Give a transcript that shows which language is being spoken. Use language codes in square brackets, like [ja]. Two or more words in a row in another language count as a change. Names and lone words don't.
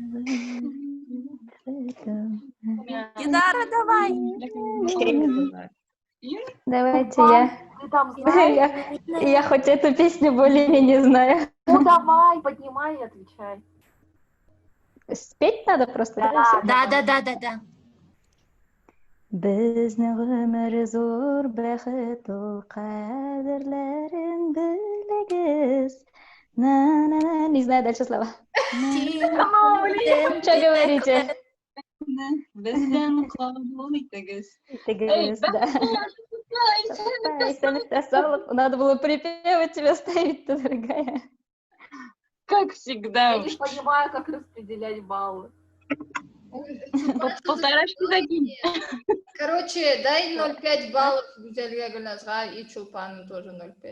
[ru] Динара, давай. Давайте я. Ты там знаешь? Я хоть эту песню более-менее знаю. Ну давай, поднимай и отвечай. Спеть надо просто, да? Да. Да. [tt] Безне гомер зор бәхет ул кадерләрен белегез. [ru] На. Не знаю дальше слова. Что говорите? [tt] Безден кабул итегез. Итегез, да. [ru] Надо было припевать тебя ставить-то, дорогая. Как всегда Я уж. не понимаю, как распределять баллы. Полторашки закинь. Короче, дай 0,5 баллов Гузельге Гульназга и Чулпану тоже 0,5.